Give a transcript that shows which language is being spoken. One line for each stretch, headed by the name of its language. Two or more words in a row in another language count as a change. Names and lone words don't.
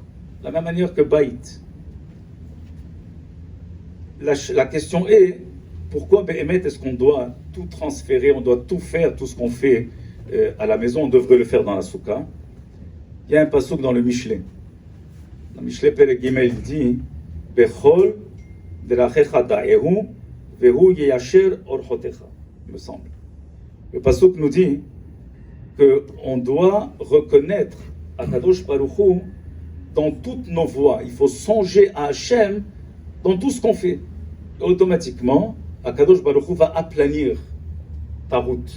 French: De la même manière que Baït. La question est, pourquoi Behemet est-ce qu'on doit tout transférer, on doit tout faire, tout ce qu'on fait à la maison, on devrait le faire dans la Souka? Il y a un pasuk dans le Michelet. Dans le Michelet,
Hebrew: פרק גימל dit בכל דרכיך דעהו והוא יישר ארחותיך,
French: me semble. Le pasuk nous dit qu'on doit reconnaître
Hebrew: הקדוש ברוך הוא
French: dans toutes nos voies. Il faut songer à Hachem dans tout ce qu'on fait. Et automatiquement,
Hebrew: הקדוש ברוך הוא
French: va aplanir ta route.